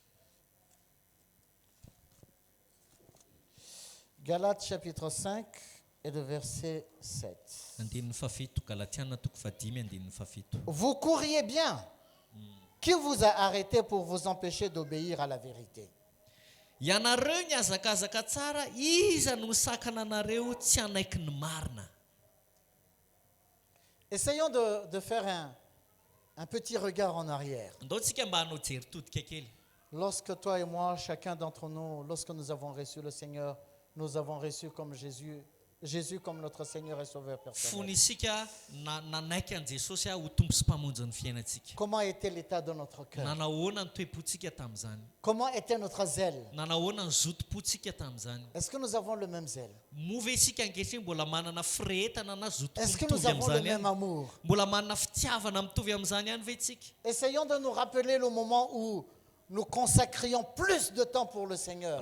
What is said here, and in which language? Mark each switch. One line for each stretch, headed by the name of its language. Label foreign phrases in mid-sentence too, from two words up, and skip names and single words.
French: Galates chapitre 5, et le verset 7.
Malagasy: Andininy fafito, Galatiana toko fadimy, andininy fafito.
French: Vous courriez bien. Qui vous a arrêté pour vous empêcher d'obéir à la vérité?
Malagasy: Ianareo ny azakazaka tsara, iza no sakana anareo tsy anaiky ny marina.
French: Essayons de faire un petit regard en arrière.
Malagasy: Ndao tsika mba hanao jery todika kely.
French: Lorsque toi et moi, chacun d'entre nous, lorsque nous avons reçu le Seigneur, nous avons reçu comme Jésus comme notre Seigneur et Sauveur personnel.
Malagasy: Fony isika nanaiky an Jesosy ho tompo sy mpamonjy ny fiainantsika.
French: Comment était l'état de notre cœur?
Malagasy: Nanahoana ny toe-potsika tamin'izany?
French: Comment était notre zèle?
Malagasy: Nanahoana ny zotom-potsika tamin'izany?
French: Est-ce que nous avons le même zèle?
Malagasy: Move isika ankehitriny mbola manana firehetana na
French: Est-ce que
Malagasy: zotom-po
French: nous
Malagasy: mitovy
French: avons le
Malagasy: amin'izany
French: même
Malagasy: ihany?
French: amour?
Malagasy: Mbola manana fitiavana mitovy amin'izany ihany ve tsika?
French: Essayons de nous rappeler le moment où nous consacrions plus de temps pour le Seigneur.